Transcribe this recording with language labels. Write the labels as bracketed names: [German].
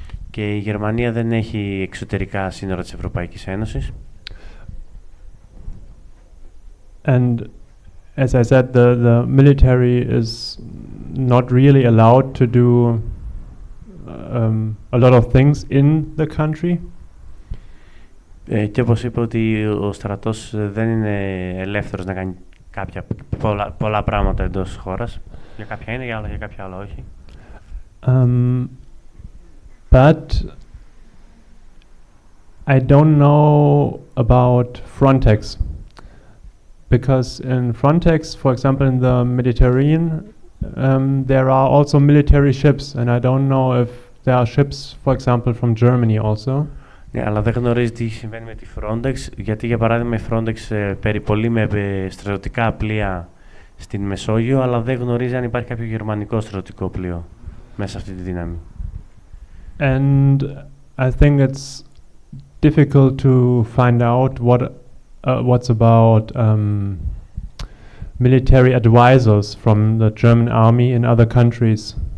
[Greek] Και η Γερμανία δεν έχει εξωτερικά σύνορα της Ευρωπαϊκής Ένωσης. [English] And as I said, the military is not really allowed to do a lot of things in the country. [Greek] Και όπως είπα ότι ο στρατός δεν είναι ελεύθερος να κάνει πολλά πράγματα εντός της χώρας. Για κάποια είναι, για κάποια άλλα όχι. [English] But I don't know about Frontex, because in Frontex, for example, in the Mediterranean, there are also military ships, and I don't know if there are ships, for example, from Germany also. [Greek] Ναι, αλλά δεν γνωρίζει τι συμβαίνει με τη Frontex, γιατί για παράδειγμα η Frontex περιπολεί με στρατιωτικά πλοία στην Μεσόγειο, αλλά δεν γνωρίζει αν υπάρχει κάποιο γερμανικό στρατιωτικό πλοίο μέσα σε αυτή τη δύναμη. [English] And I think it's difficult to find out what's about military advisors from the German army in other countries.